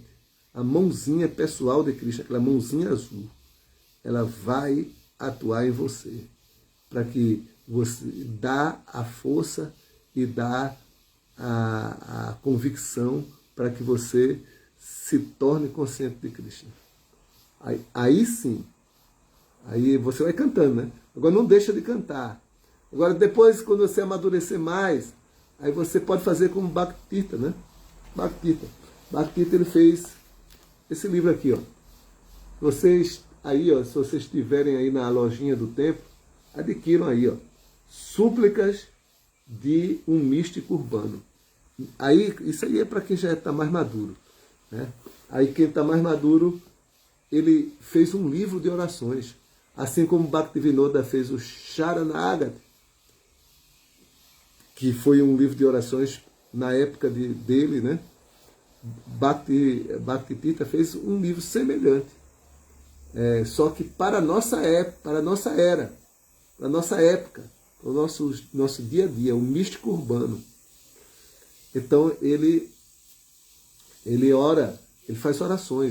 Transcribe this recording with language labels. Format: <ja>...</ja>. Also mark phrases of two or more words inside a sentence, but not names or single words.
<pt>A mãozinha pessoal de Krishna, aquela mãozinha azul, ela vai atuar em você, para que você dá a força e dá a convicção para que você se torne consciente de Krishna. Aí sim, aí você vai cantando, né? Agora não deixa de cantar. Agora depois, quando você amadurecer mais, aí você pode fazer como Bhakti-tirtha, né? Bhakti-tirtha, ele fez esse livro aqui, ó. Vocês aí, ó, se vocês estiverem aí na lojinha do templo, adquiram aí, ó, Súplicas de um Místico Urbano. Aí, isso aí é para quem já está mais maduro, né? Aí quem está mais maduro, ele fez um livro de orações, assim como Bhaktivinoda fez o Sharanagati, que foi um livro de orações na época dele, né? Bhakti-tirtha fez um livro semelhante, só que para a nossa época, para a nossa era, para a nossa época, para o nosso dia a dia, o místico urbano. Então ele ora, ele faz orações.</pt>